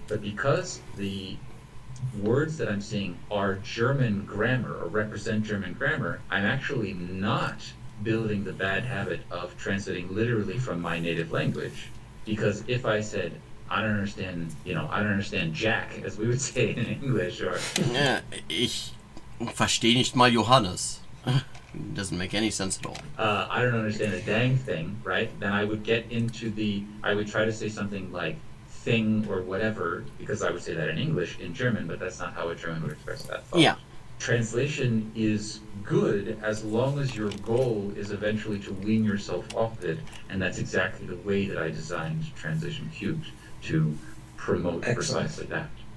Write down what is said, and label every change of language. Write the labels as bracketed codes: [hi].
[en] But because the words that I'm seeing are German grammar or represent German grammar, I'm actually not building the bad habit of translating literally from my native language. Because if I said, I don't understand Jack, as we would say in English, or... [de] Ich verstehe nicht mal Johannes. [en] It doesn't make any sense at all. I don't understand a dang thing, right? Then I would get into I would try to say something like thing or whatever, because I would say that in English, in German, but that's not how a German would express that thought. Yeah. Translation is good as long as your goal is eventually to wean yourself off it, and that's exactly the way that I designed Translation Cubed, to promote precisely that.